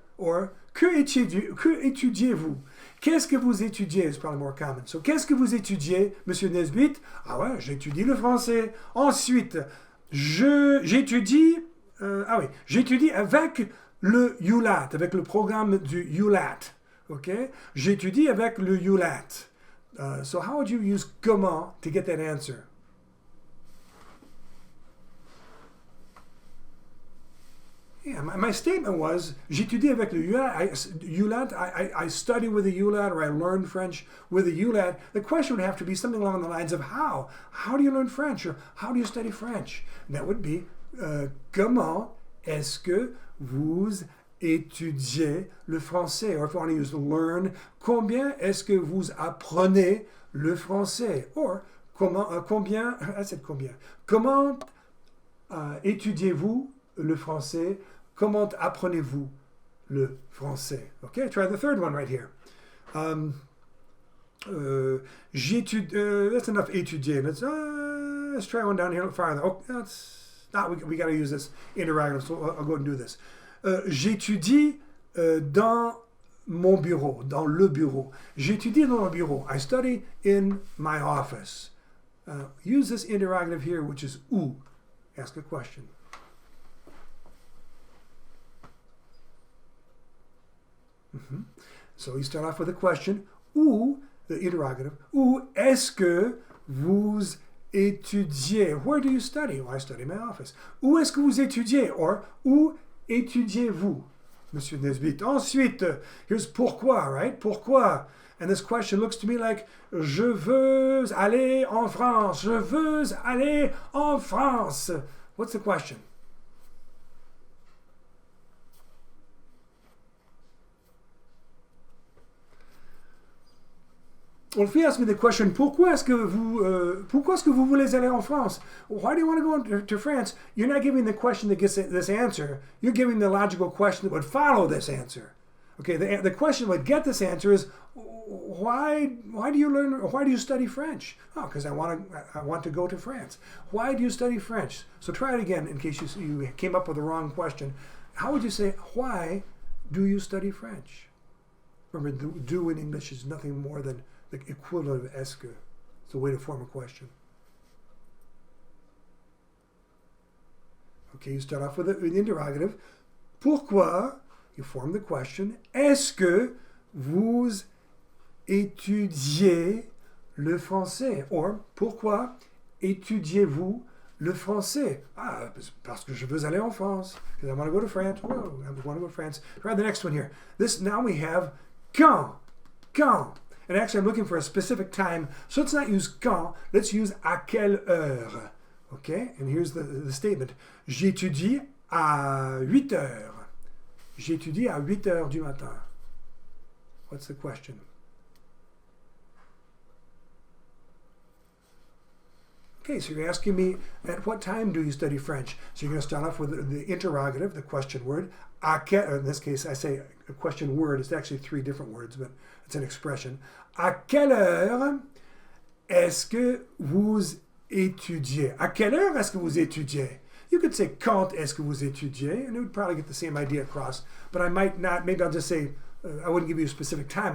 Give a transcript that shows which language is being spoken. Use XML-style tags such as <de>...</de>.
<fr>Or que étudiez-vous? Qu'est-ce que vous étudiez</fr> <en>is probably more common.</en> <fr>So qu'est-ce que vous étudiez, Monsieur Nesbitt? Ah ouais, j'étudie le français. Ensuite, j'étudie avec le Ulat, avec le programme du Ulat. Okay? J'étudie avec le Ulat.</fr> <en>So how would you use comment to get that answer? Yeah, my statement was,</en> <fr>j'étudie avec le Ulat.</fr> <en>I study with the Ulat, or I learn French with the Ulat. The question would have to be something along the lines of how. How do you learn French? Or how do you study French? And that would be,</en> <fr>comment est-ce que vous étudiez le français?</fr> <en>Or if you want to use learn,</en> <fr>combien est-ce que vous apprenez le français?</fr> <en>Or, combien, I said combien.</en> <fr>Comment étudiez-vous le français? Comment apprenez-vous le français?</fr> <en>Okay, try the third one right here. That's enough étudier. Let's try one down here a little farther. Oh, that's not, we got to use this interrogative, so I'll go ahead and do this.</en> <fr>J'étudie dans mon bureau, dans le bureau. J'étudie dans mon bureau.</fr> <en>I study in my office. Use this interrogative here, which is où. Ask a question. So you start off with a question.</en> <fr>Où,</fr> <en>the interrogative,</en> <fr>où est-ce que vous étudiez?</fr> <en>Where do you study? Well, I study in my office.</en> <fr>Où est-ce que vous étudiez? Or, où étudiez-vous, Monsieur Nesbitt?</fr> <en>Ensuite, here's pourquoi, right? Pourquoi? And this question looks to me like,</en> <fr>je veux aller en France. Je veux aller en France.</fr> <en>What's the question? Well, if you ask me the question,</en> <fr>pourquoi est-ce que vous voulez aller en France?</fr> <en>Why do you want to go to France? You're not giving the question that gets this answer. You're giving the logical question that would follow this answer. Okay, the question that would get this answer is, why do you study French? Oh, because I want to go to France. Why do you study French? So try it again in case you came up with the wrong question. How would you say, why do you study French? Remember, do in English is nothing more than the equivalent of est-ce que. It's a way to form a question. Okay, you start off with an interrogative. Pourquoi? You form the question.</en> <fr>Est-ce que vous étudiez le français? Or, pourquoi étudiez-vous le français? Ah, parce que je veux aller en France.</fr> <en>Because I want to go to France. Whoa, I want to go to France. Try the next one here. Now we have quand. Quand. And actually, I'm looking for a specific time. So let's not use quand. Let's use à quelle heure. Okay? And here's the statement.</en> <fr>J'étudie à 8 heures. J'étudie à 8 heures du matin.</fr> <en>What's the question? Okay, so you're asking me, at what time do you study French? So you're going to start off with the interrogative, the question word. À quelle, in this case, I say a question word. It's actually 3 different words, but it's an expression.</en> <fr>À quelle heure est-ce que vous étudiez? À quelle heure est-ce que vous étudiez?</fr> <en>You could say,</en> <fr>quand est-ce que vous étudiez?</fr> <en>And it would probably get the same idea across. But I might not, maybe I'll just say, I wouldn't give you a specific time.</en>